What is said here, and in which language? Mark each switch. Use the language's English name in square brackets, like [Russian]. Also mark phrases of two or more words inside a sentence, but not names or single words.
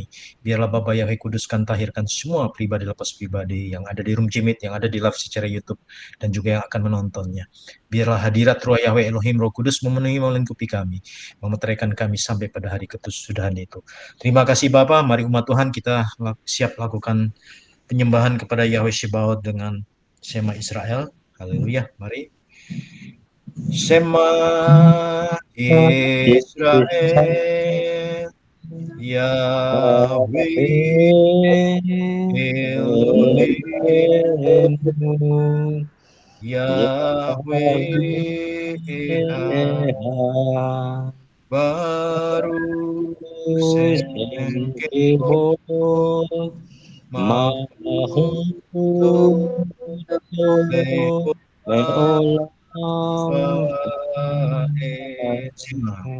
[Indonesian] Biarlah Bapa Yahweh kuduskan, tahirkan semua pribadi lepas pribadi yang ada di room Jimit, yang ada di live secara YouTube, dan juga yang akan menontonnya. Biarlah hadirat Roh Yahweh Elohim Roh Kudus memenuhi melingkupi kami, memeteraikan kami sampai pada hari kesudahan itu. Terima kasih Bapa, mari umat Tuhan kita siap lakukan penyembahan kepada Yahweh Shebaot dengan Shema Israel. Haleluya, mari. [Hebrew] שמע ישראל, יהוה אלוהים, יהוה אחד, ברוך שם כבוד, מלכותו לעולם ועד.